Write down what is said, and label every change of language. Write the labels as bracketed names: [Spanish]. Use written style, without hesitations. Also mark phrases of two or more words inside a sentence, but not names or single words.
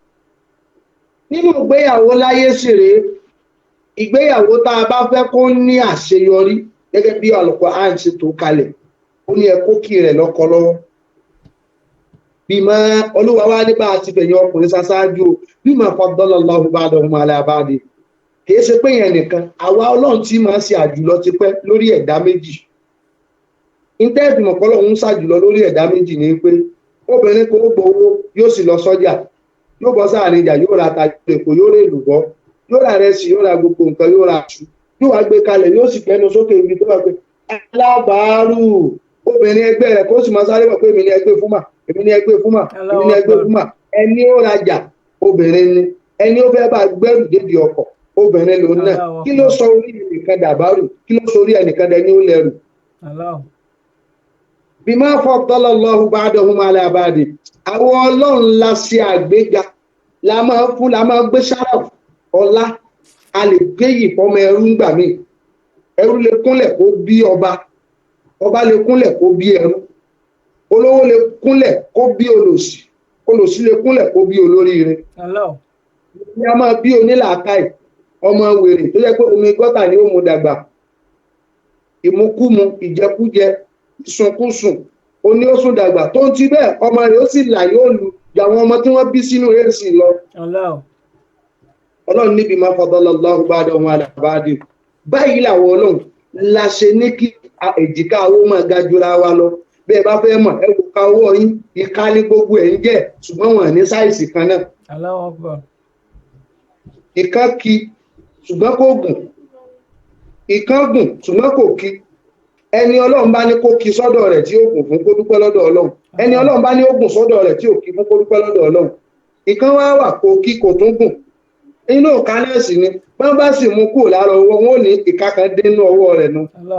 [Yoruba] Nínú ìgbéyàwó láyé sì rèé ìgbéyàwó tá a bá fẹ́ kó ní àṣeyọrí gẹ́gẹ́ bí Al-Qur'an ṣe tó kalẹ̀ ó ní ẹ kó kí rẹ̀ lọ́kọ lọ́wọ́ bímọ olúwa wá nípa àti fẹ̀yìn ọkùnrin ṣáṣáájú bímọ [Arabic] فضل الله بعضهم على [Yoruba] ba'd kìí ṣe pé yẹn nìkan àwa ọlọ́run tí máa ń ṣe àjùlọ ti pẹ́ lórí ẹ̀dá méjì ìtẹ́ẹ̀tì mọ̀pọ́lọ̀ ń ṣàjùlọ lórí ẹ̀dá méjì ní pé obìnrin kò gbowó yóò sì lọ sọ́jà yóò bọ́ sáàrin ìjà yóò ra tajú èkó yóò rè lùbọ́ yóò ra rẹsì yóò ra gbogbo nǹkan yóò ra aṣù yóò wá gbé kalẹ̀ yóò sì gbẹnu sókè ibi tó wà pé alábàárù obìnrin ẹgbẹ́ rẹ̀ kó sì máa sáré mọ̀ pé èmi ni ẹgbẹ́ fúnmà èmi ni ẹgbẹ́ fúnmà èmi ni ẹgbẹ́ fúnmà ẹni ó rajà obìnrin ni ẹni ó fẹ́ bá gbẹ́rù débi ọkọ̀ obìnrin lòun náà kí ló sọ orí ẹnìkan dàbárù kí ló sọ orí ẹnìkan dẹni ó lẹ́rù. [Arabic] بما فضل الله بعضهم على بعض [Yoruba] àwọn ọlọ́run la ṣe àgbéga la máa gbé sáraf ọlá a lè gbé yìí fọmọ ẹrú ńgbà míì ẹrú lè kúnlẹ̀ kó bí ọba ọba lè kúnlẹ̀ kó bí ẹrú olówó lè kúnlẹ̀ kó bí olòṣì olòṣì lè kúnlẹ̀ kó bí olóríire ní a máa bí onílàákàyè ọmọ wèrè tó yẹ pé omi gọ́tà ni ó mu dàgbà ìmukúmu ìjẹkújẹ ìsunkúsùn oní ó sùn dàgbà tó ń ti bẹ́ẹ̀ ọmọ rẹ̀ ó sì là yóò lu ju àwọn ọmọ tí wọ́n bí sínú èsì lọ. ọlọ́run níbi máa [Arabic] فضل الله بعضهم على بعض [Yoruba] báyìí làwọn ọlọ́run la ṣe ní kí èjìká owó máa ga jura wa lọ bẹ́ẹ̀ bá fẹ́ mọ̀ ẹ wò ká owó yín ìka ní gbogbo ẹ̀ ń jẹ́ ṣùgbọ́n wọn ní sáìsì kan náà. ìka kí ṣùgbọ́n kò gùn ìkan gùn ṣùgbọ́n kò kí ẹni ọlọ́run bá ní kó kí sọ́dọ̀ rẹ̀ tí ó gùn fún kó dúpẹ́ lọ́dọ̀ ọlọ́run ẹni ọlọ́run bá ní ó gùn sọ́dọ̀ rẹ̀ tí ò kí fún kó dúpẹ́ lọ́dọ̀ ọlọ́run ìkan wá wà kó kí kò tún gùn inú ìka náà sì ni wọ́n bá sì mú kúrò lára ọwọ́ wọn ò ní ìka kan dé inú ọwọ́ rẹ̀ nu